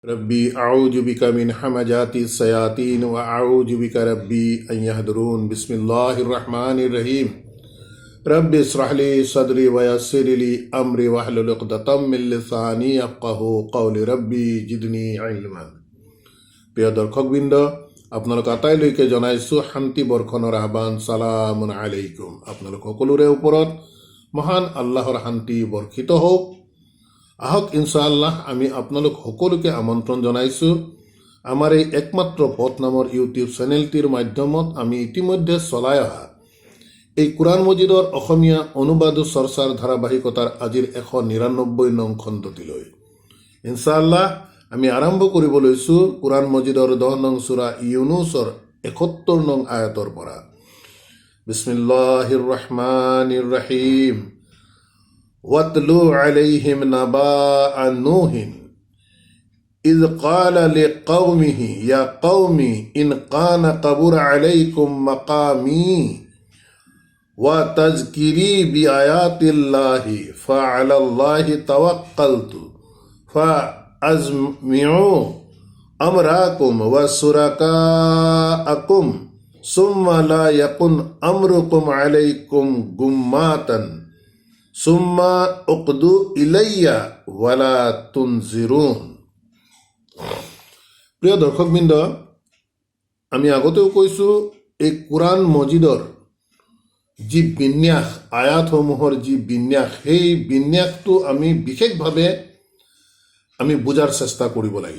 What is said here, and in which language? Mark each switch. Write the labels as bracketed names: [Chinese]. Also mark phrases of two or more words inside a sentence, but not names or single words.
[Arabic] ربي أعوذ بك من همزات الشياطين و أعوذ بك ربي أن يحضرون. بسم الله الرحمن الرحيم رب اشرح لي صدري و يسر لي أمري واحلل عقدة من لساني يفقهوا قولي ربي زدني علما. [Assamese] প্ৰিয় দৰ্শকবৃন্দ, আপোনালোক আটাইলৈকে জনাইছোঁ শান্তি বৰ্ষণৰ আহ্বান। [Arabic] سلام عليكم. [Assamese] আপোনালোক সকলোৰে ওপৰত মহান আল্লাহৰ শান্তি বৰ্ষিত হওক। আহক ইনশাআল্লাহ আমি আপোনালোক সকলোকে আমন্ত্ৰণ জনাইছোঁ আমাৰ এই একমাত্ৰ পথ নামৰ ইউটিউব চেনেলটিৰ মাধ্যমত আমি ইতিমধ্যে চলাই অহা এই কোরআন মজিদৰ অসমীয়া অনুবাদ চৰ্চাৰ ধাৰাবাহিকতাৰ আজিৰ 199 নং খণ্ডটিলৈ ইনশাআল্লাহ আমি আৰম্ভ কৰিব লৈছোঁ কোরআন মজিদৰ 10 নং সূৰা ইউনুছৰ 71 নং আয়াতৰ পৰা। [Arabic] بسم الله الرحمن الرحيم. واتل عليهم نبأ نوح إذ قال لقومه يا قوم إن كان كبر عليكم مقامي وتذكيري بآيات الله فعلى الله توكلت فأجمعوا أمركم وشركاءكم ثم لا يكن أمركم عليكم غمة ثم اقضوا إلي ولا تنظرون। [Assamese] প্ৰিয় দৰ্শকবৃন্দ, আমি আগতেও কৈছোঁ এই কোরআন মজিদৰ যি বিন্যাস, আয়াতসমূহৰ যি বিন্যাস, সেই বিন্যাসটো আমি বিশেষভাৱে আমি বুজাৰ চেষ্টা কৰিব লাগিব।